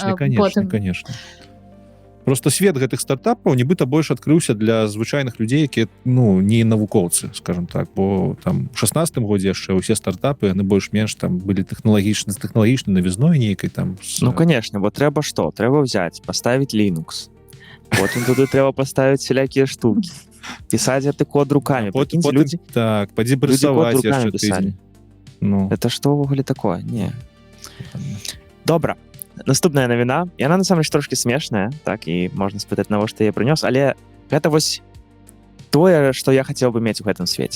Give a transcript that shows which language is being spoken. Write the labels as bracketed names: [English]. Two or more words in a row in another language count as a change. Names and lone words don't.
[Russian] Ну, конечно. [Belarusian] Просто свет гэтых стартапаў нібыта больш адкрыўся для звычайных людзей, якія, ну, не навукоўцы, скажем так, бо там в 16-м годзе яшчэ ўсе стартапы, яны больш-менш там былі тэхналагічнай навізной нейкай там. [Russian] Ну, конечно, [Belarusian] бо трэба што? Трэба [Russian] взять, поставить [Belarusian] Linux. Потым туды трэба поставить всялякія штукі. Пісаць гэты код руками. Так, падзі прысаваць яшчэ тыдзень. Ну, Это што ўвогуле такое? Не. Добра. Наступная навіна. Яна насамрэч трошкі смешная, так, і можна спытаць, навошта я прынёс, але гэта вось тое, што я хацеў бы мець у гэтым свеце.